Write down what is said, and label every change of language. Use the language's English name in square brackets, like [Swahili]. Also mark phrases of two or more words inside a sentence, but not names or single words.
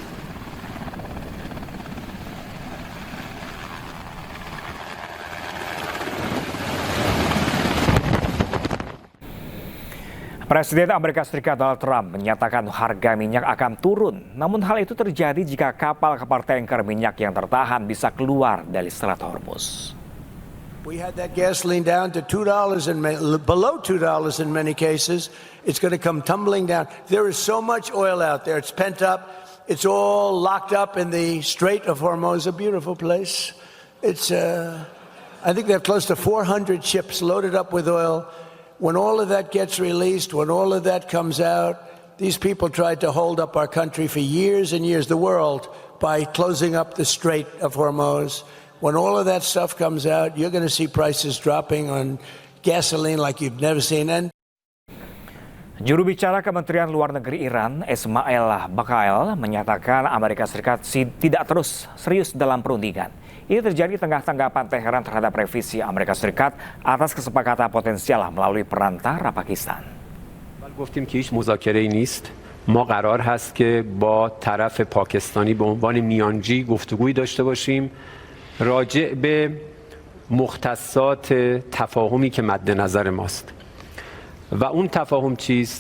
[Indonesian] Presiden Amerika Serikat Donald Trump menyatakan harga minyak akan turun. Namun hal itu terjadi jika kapal-kapal tanker minyak yang tertahan bisa keluar dari Selat Hormuz. [English] We had that gasoline down to $2 and below $2 in many cases. It's going to come tumbling down. There is so much oil out there. It's pent up. It's all locked up in the Strait of Hormuz, a beautiful place. I think they have close to 400 ships loaded up with oil. When all of that gets released, when all of that comes out, these people tried to hold up our country for years and years, the world, by closing up the Strait of Hormuz. When all of that stuff comes out, you're going to see prices dropping on gasoline like you've never seen. And [Indonesian] Juru bicara Kementerian Luar Negeri Iran, Ismail Baqail, menyatakan Amerika Serikat tidak terus serius dalam perundingan. Ini terjadi tengah tanggapan Teheran terhadap revisi Amerika Serikat atas kesepakatan potensial melalui perantara Pakistan. [Persian] گفتیم که هیچ مذاکره‌ای نیست. ما قرار هست که با طرف پاکستانی به عنوان میانجی گفتگویی داشته باشیم راجع به مختصات تفاهمی که مد نظر ماست. و اون تفاهم چیست؟